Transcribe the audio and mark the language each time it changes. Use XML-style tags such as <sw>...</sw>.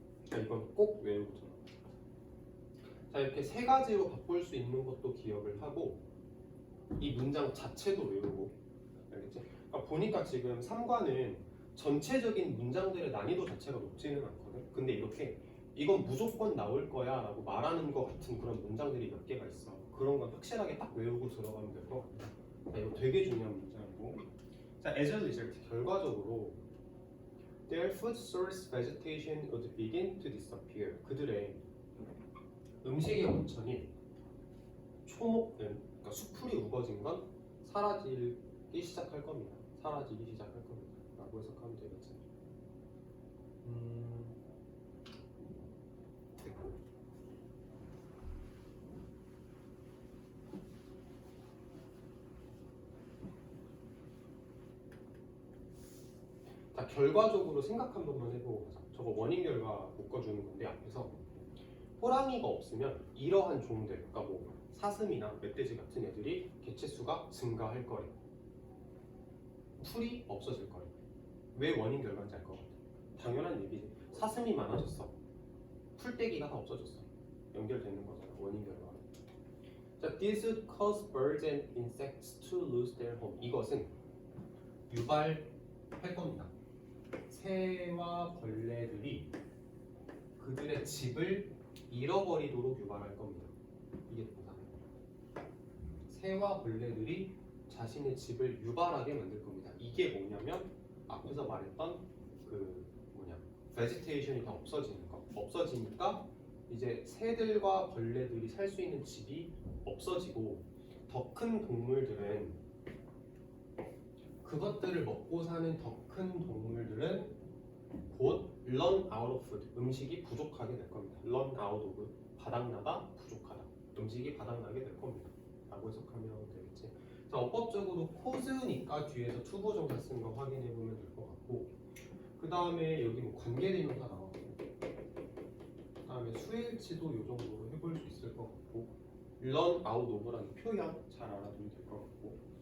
<ko>자, 이건 꼭 외우고 들어. 자, 이렇게 세 가지로 바꿀 수 있는 것도 기억을 하고 이 문장 자체도 외우고. 알겠지? 그러니까 보니까 지금 3과는 전체적인 문장들의 난이도 자체가 높지는 않거든. 근데 이렇게 이건 무조건 나올 거야 라고 말하는 것 같은 그런 문장들이 몇 개가 있어. 그런 건 확실하게 딱 외우고 들어가면 될 것 같아. 자, 이거 되게 중요한 문장이고.</ko> <en>자, as a result,</en> <ko>결과적으로</ko> <en>their food source vegetation would begin to disappear.</en> <ko>그들의 음식의 원천인 초목은, 그러니까 수풀이 우거진 건 사라지기 시작할 겁니다. 사라지기 시작할 겁니다. 라고 해석하면 되겠지. 됐고. 자, 결과적으로 생각 한 번만 해보고 가자. 저거 원인 결과 묶어주는 건데 앞에서 호랑이가 없으면 이러한 종들, 그러니까 뭐 사슴이나 멧돼지 같은 애들이 개체수가 증가할 거래. 풀이 없어질 거래. 왜 원인 결과인지 알 것 같아. 당연한 얘기지. 사슴이 많아졌어. 풀떼기가 다 없어졌어. 연결되는 거잖아. 원인 결과.</ko> <en>자, this would cause birds and insects to lose their home.</en> <ko>이것은 유발할 겁니다. 새와 벌레들이 그들의 집을 잃어버리도록 유발할 겁니다. 이게 동사예요. 새와 벌레들이 자신의 집을 유발하게 만들 겁니다. 이게 뭐냐면 앞에서 말했던 그 베지테이션이 다 없어지는 거. 없어지니까 이제 새들과 벌레들이 살 수 있는 집이 없어지고 더 큰 동물들은 그것들을 먹고 사는 더 큰 동물들은 곧</ko> <en>run out of food,</en> <ko>음식이 부족하게 될 겁니다. run out of, 바닥나다, 부족하다. 음식이 바닥나게 될 겁니다. 라고 해석하면 되겠지. 자, 어법적으로 cause니까 뒤에서 투부정사 쓴 거 확인해 보면 될 것 같고, 그 다음에 여기 뭐 관계대명사 나왔고, 그 다음에 수일치도 이 정도로 해볼 수 있을 것 같고, run out of라는 표현 잘 알아두면 될 것 같고.</ko>